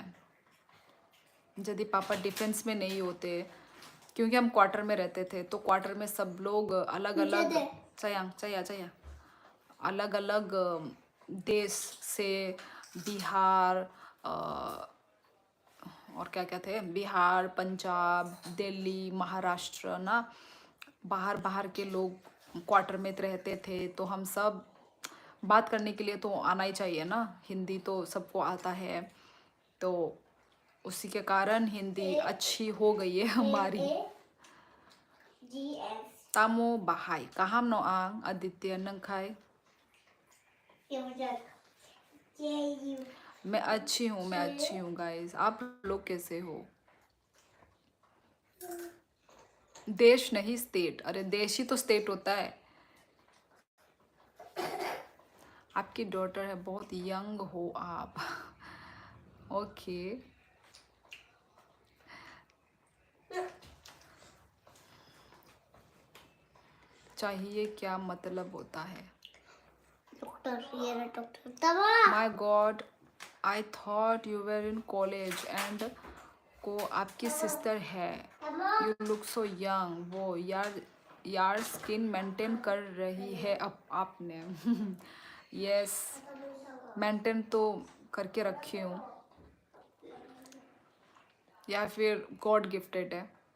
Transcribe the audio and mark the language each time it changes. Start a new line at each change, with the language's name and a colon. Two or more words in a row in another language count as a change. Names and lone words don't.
Hindi: यदि पापा डिफेंस में नहीं होते, क्योंकि हम क्वार्टर में रहते थे, तो क्वार्टर में सब लोग अलग अलग, चाहिए अलग अलग देश से, बिहार और क्या क्या थे, बिहार, पंजाब, दिल्ली, महाराष्ट्र ना, बाहर बाहर के लोग क्वार्टर में रहते थे। तो हम सब बात करने के लिए तो आना ही चाहिए ना, हिंदी तो सबको आता है। तो उसी के कारण हिंदी अच्छी हो गई है हमारी।
Turkic languages: तामो बाहाई कहम नो आंग आदित्य नंखाई।
Hindi: मैं अच्छी हूँ, मैं अच्छी हूँ गाइस। आप लोग कैसे हो? देश नहीं स्टेट। अरे देश ही तो स्टेट होता है। आपकी डॉटर है, बहुत यंग हो आप। ओके चाहिए क्या मतलब होता है?
English: Doctor. My God, I thought you were in college and
Hindi: को आपकी सिस्टर है।
English: You look so young.
Hindi: वो यार
English: skin maintain
Hindi: कर रही है अब आपने। यस, मेंटेन तो करके रखी हूँ, या फिर
English: God gifted
Hindi: है।